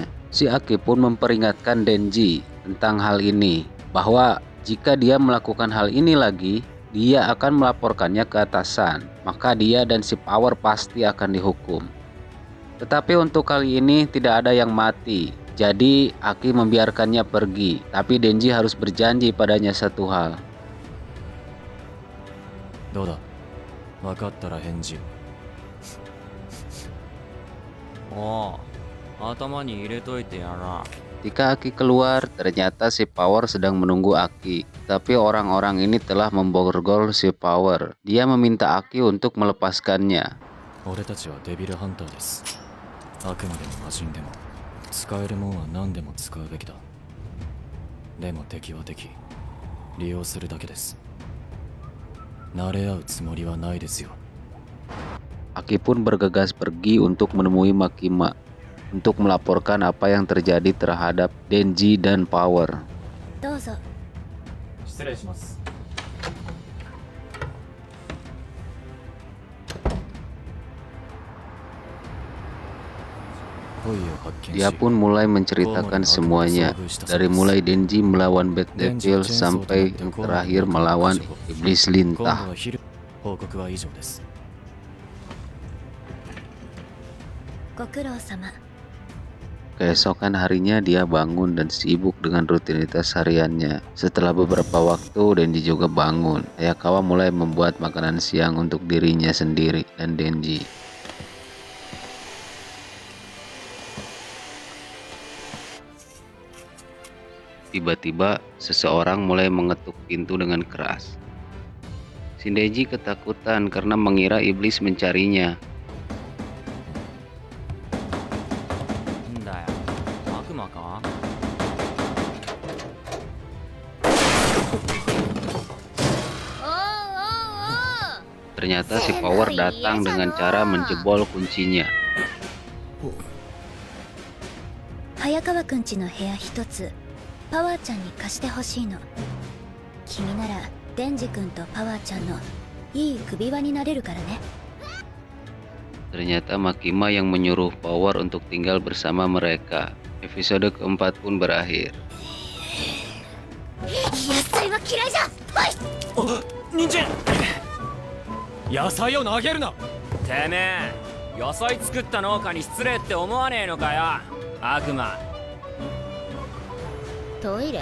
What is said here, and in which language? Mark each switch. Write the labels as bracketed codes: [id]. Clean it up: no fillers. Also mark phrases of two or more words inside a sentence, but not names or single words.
[id] Si Aki pun memperingatkan Denji tentang hal ini, bahwa jika dia melakukan hal ini lagi, dia akan melaporkannya ke atasan. Maka dia dan si Power pasti akan dihukum. Tetapi untuk kali ini tidak ada yang mati. Jadi Aki membiarkannya pergi. Tapi Denji harus berjanji padanya satu hal. [ja] どうだ分かったら返事を。おお、頭に入れといてやら。 [id] Ketika Aki keluar, ternyata si Power sedang menunggu Aki. Tapi orang-orang ini telah memborgol si Power. Dia meminta Aki untuk melepaskannya. [ja] 俺たちはデビルハンターです。悪魔でも魔人でも使えるもんは何でも使うべきだ。でも敵は敵、利用するだけです。慣れ合うつもりはないですよ。 [id] Aki pun bergegas pergi untuk menemui Makima untuk melaporkan apa yang terjadi terhadap Denji dan Power. [ja] どうぞ。失礼します。 [id] Dia pun mulai menceritakan semuanya, dari mulai Denji melawan Bad Devil sampai yang terakhir melawan iblis lintah. [ja] 報告は以上です。ご苦労様。 [id] Keesokan harinya dia bangun dan sibuk dengan rutinitas hariannya. Setelah beberapa waktu, Denji juga bangun. Hayakawa mulai membuat makanan siang untuk dirinya sendiri dan Denji. Tiba-tiba, seseorang mulai mengetuk pintu dengan keras. Denji ketakutan karena mengira iblis mencarinya. [ja] なんだよ、悪魔か？ [id] Ternyata si Power datang dengan cara menjebol kuncinya. [ja] 早川くんちの部屋一つパワーちゃんに貸してほしいの。君ならデンジ君とパワーちゃんのいい首輪になれるからね。 [id] Ternyata Makima yang menyuruh Power untuk tinggal bersama mereka. Episode keempat pun berakhir. [ja] 野菜は嫌いじゃ。おい。人参。野菜を投げるな。てめえ、野菜作った農家に失礼って思わねえのかよ、悪魔。トイレ？